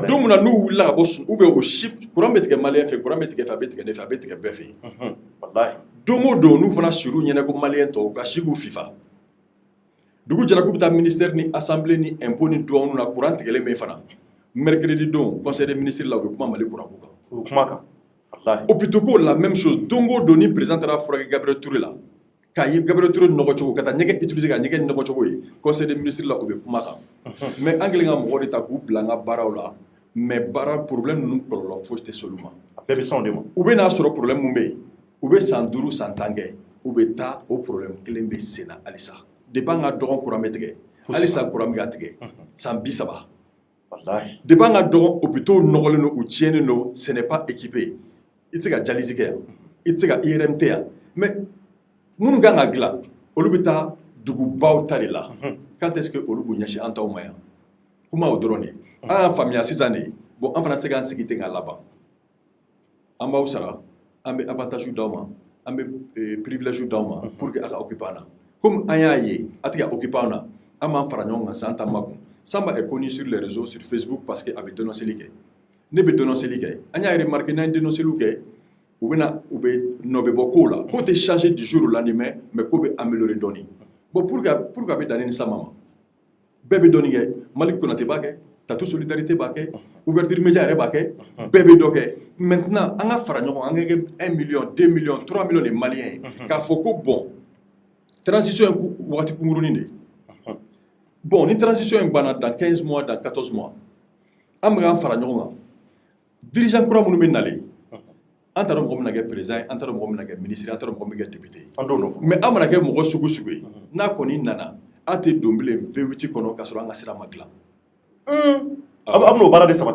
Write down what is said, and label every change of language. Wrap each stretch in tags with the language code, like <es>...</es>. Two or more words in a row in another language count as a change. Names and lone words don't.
<bm>don mun na n'u wulila ka bɔ sun</bm> <fr>ou bien</fr> <bm>o si courant bɛ tigɛ maliyɛn fɛ courant bɛ tigɛ fɛ a bɛ tigɛ ne fɛ a bɛ tigɛ bɛɛ fɛ yen wallahi don o don n'u fana sir'u ɲɛna ko maliyɛn tɔw ka si k'u fifa dugu jɛra k'u bɛ taa ministère ni assemblée ni impôt ni douane na courant tigɛlen bɛ fana mercredi don</bm> <fr>conseil des ministres</fr> <bm>la u bɛ kuma Mali courant ko kan o kuma kan wallahi hôpitaux ko</bm> <fr>la même chose</fr> <bm>don o don ni président taara furakɛ Gabriel Touré la k'a ye Gabriel Touré nɔgɔ cogo ka taa ɲɛgɛn utiliser ka ɲɛgɛn nɔgɔ cogo ye</bm> <fr>conseil des ministres</fr> <bm>la u bɛ kuma kan mais an kɛlen ka mɔgɔ de ta k'u bila an ka baaraw la mais baara problème ninnu kɔlɔlɔ fosi tɛ se olu ma a bɛɛ bɛ sɔn de ma u bɛ n'a sɔrɔ problème mun bɛ yen u bɛ san 5 san 10 kɛ u bɛ taa o problème kelen bɛ sen na halisa depuis an ka dɔgɔn courant bɛ tigɛ halisa courant bɛ ka tigɛ san 30 wallahi depuis an ka dɔgɔn hôpitaux nɔgɔlen don u tiɲɛnen don</bm> <fr>ce n'est pas équipé</fr> <bm>i tɛ se ka dialyse kɛ yan i tɛ se ka IRM tɛ yan mais minnu kan ka dilan olu bɛ taa dugubaw ta de la</bm> <fr>quand est-ce que</fr> <bm>olu b'u ɲɛsin an taw ma yan kuma o dɔrɔn de an y'a faamuya sisan de bon an fana tɛ se k'an sigi ten k'a laban an b'aw sara an bɛ avantage d'aw ma an bɛ privilège d'aw ma</bm> <fr>pour que</fr> <bm>a ka occuper an na comme an y'a ye a tɛ ka occuper an na an b'an fara ɲɔgɔn kan san ta makun</bm> <fr>Samba est connu sur les réseaux</fr> <bm>sur Facebook</bm> <fr>parce que</fr> <bm>a bɛ dénonceli kɛ ne bɛ dénonceli kɛ an y'a remarqué n'an ye dénonceliw kɛ u bɛ nɔ bɛ bɔ kow la ko tɛ</bm> <fr>changer du jour au lendemain mais</fr> <bm>ko bɛ améliorer dɔɔni bon</bm> <fr>pour que</fr> <bm>a bɛ danni ni sama ma bɛɛ bɛ dɔɔni kɛ Mali Konate b'a kɛ Tatu Solidarité b'a kɛ Ouverture Média yɛrɛ b'a kɛ bɛɛ bɛ dɔ kɛ maintenant an ka fara ɲɔgɔn an ka kɛ</bm> <fr>1 million 2 millions 3 millions de Maliens</fr> <bm>ye k'a fɔ ko bon transition ye wagati kunkurunin de bon ni transition in banna</bm> <fr>dans 15 mois dans 14 mois</fr> <bm>an bɛ k'an fara ɲɔgɔn kan dirigeant kura minnu bɛ nalen an t'a dɔn mɔgɔ min na kɛ président an t'a dɔn mɔgɔ min na kɛ ministre an t'a dɔn mɔgɔ min kɛ député an t'o dɔn fɔlɔ mais an mana kɛ mɔgɔ sugu sugu ye n'a kɔni nana a tɛ don bilen V8 kɔnɔ k'a sɔrɔ an ka sira ma dilan a bɛ n'o baara de sabati</bm>